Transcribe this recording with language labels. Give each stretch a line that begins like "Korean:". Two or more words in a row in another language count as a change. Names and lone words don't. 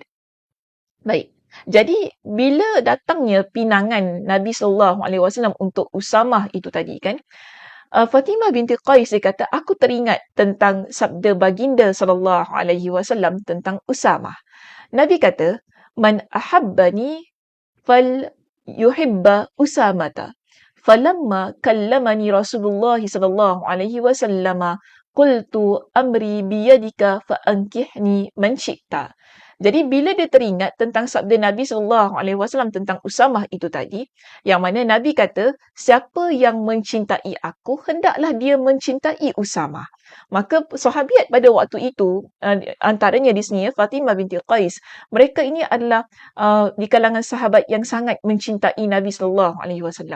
Malay: Baik. Jadi bila datangnya pinangan Nabi SAW untuk Usamah itu tadi kan, Fatimah binti Qais dia kata, aku teringat tentang sabda baginda SAW tentang Usamah. Nabi kata,
Arabic: من أحبني فليحب أسامة. فلما كلمني رسول الله ﷺ قلت أمري بيدك فأنكحني من شئت.
Malay: Jadi bila dia teringat tentang sabda Nabi SAW tentang Usamah itu tadi, yang mana Nabi kata, siapa yang mencintai aku, hendaklah dia mencintai Usamah. Maka sahabiat pada waktu itu, antaranya di sini Fatimah binti Qais, mereka ini adalah di kalangan sahabat yang sangat mencintai Nabi SAW.